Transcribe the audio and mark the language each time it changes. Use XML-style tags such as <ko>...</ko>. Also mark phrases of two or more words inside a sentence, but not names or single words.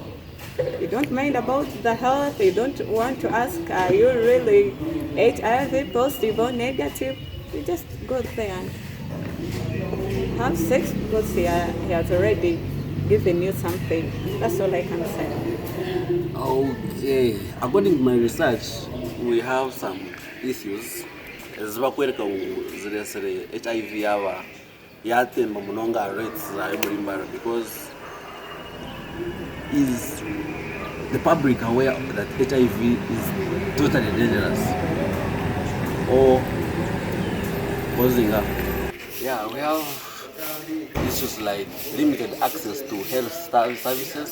<en>You don't mind about the health. You don't want to ask, are you really HIV positive or negative? You just go there and have sex because he has already given you something. That's all I can say. Okay, according to my research, we have some issues</en> <nyn>ezibakwereka zile HIV yava yatemba munonga rates za mbarara</nyn> <en>because is the public aware that HIV is totally dangerous or causing up? Yeah, we have issues like limited access to health services.</en>